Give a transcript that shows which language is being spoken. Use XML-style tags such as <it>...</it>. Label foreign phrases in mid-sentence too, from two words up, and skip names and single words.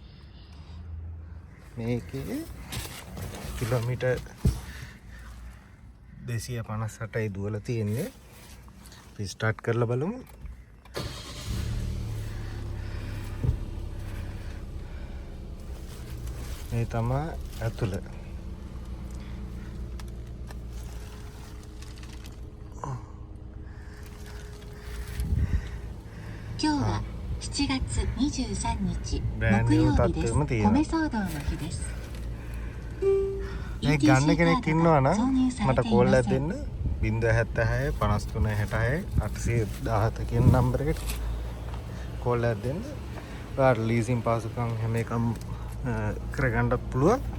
<si>මේකේ කිලෝමීටර් 258යි දුවලා තියෙන්නේ. අපි ස්ටාර්ට් කරලා බලමු. මේ තමයි ඇතුළ.</si> <ja>今日は7月23日木曜日です。米騒動の日です。</ja> <si>මේ ගන්න කෙනෙක් ඉන්නවා නම් මට කෝල් එකක් දෙන්න 076 53 66 817 කියන නම්බර් එකට කෝල් එකක් දෙන්න. ඔයාලට ලීසින් පාසුකම් හැම එකම කරගන්නත් පුළුවන්.</si>